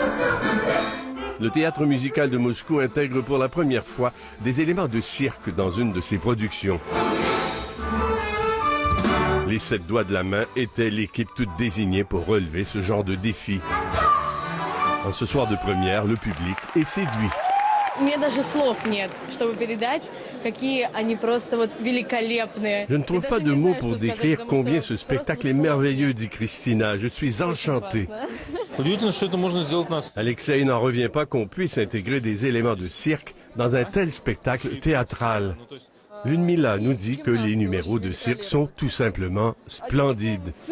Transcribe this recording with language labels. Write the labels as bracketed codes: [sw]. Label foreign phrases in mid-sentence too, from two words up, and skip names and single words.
[fr] Le théâtre musical de Moscou intègre pour la première fois des éléments de cirque dans une de ses productions. Les 7 doigts de la main étaient l'équipe toute désignée pour relever ce genre de défi. En ce soir de première, le public est séduit. [ru] Мне даже слов нет, чтобы передать, какие они просто вот великолепные. [fr] Je ne trouve pas de mots pour décrire combien ce spectacle est merveilleux, dit Christina. Je suis enchantée. Alexei n'en revient pas qu'on puisse intégrer des éléments de cirque dans un tel spectacle théâtral. Ludmila nous dit que les numéros de cirque sont tout simplement splendides.